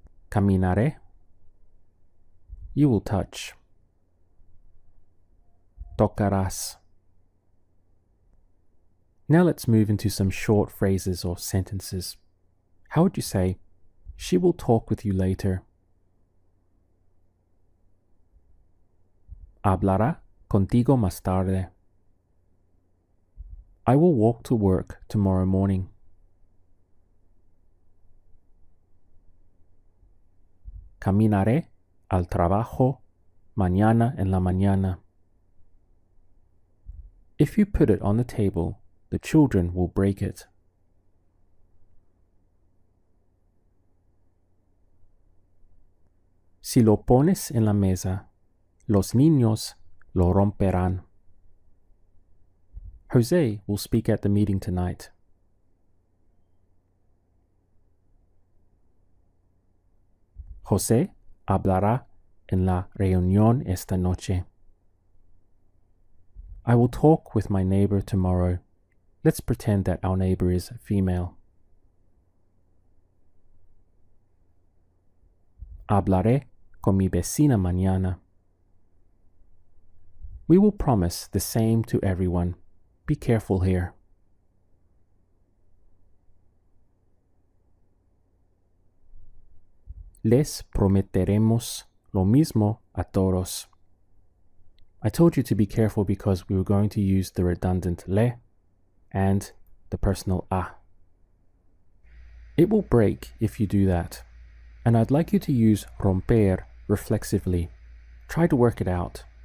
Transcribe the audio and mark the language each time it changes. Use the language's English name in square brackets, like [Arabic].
[English] Caminaré. You will touch. [Spanish] Tocarás. [English] Now let's move into some short phrases or sentences. How would you say, she will talk with you later? [Spanish] Hablará contigo más tarde. [English] I will walk to work tomorrow morning. [Spanish] Caminaré al trabajo mañana en la mañana. [English] If you put it on the table, the children will break it. [Spanish] Si lo pones en la mesa, los niños lo romperán. [English] Jose will speak at the meeting tonight. [Spanish] José hablará en la reunión esta noche. [English] I will talk with my neighbor tomorrow. Let's pretend that our neighbor is female. [Spanish] Hablaré con mi vecina mañana. [English] We will promise the same to everyone. Be careful here. [Spanish] Les prometeremos lo mismo a todos. [English] I told you to be careful because we were going to use the redundant le and the personal a. It will break if you do that, and I'd like you to use romper reflexively. Try to work it out.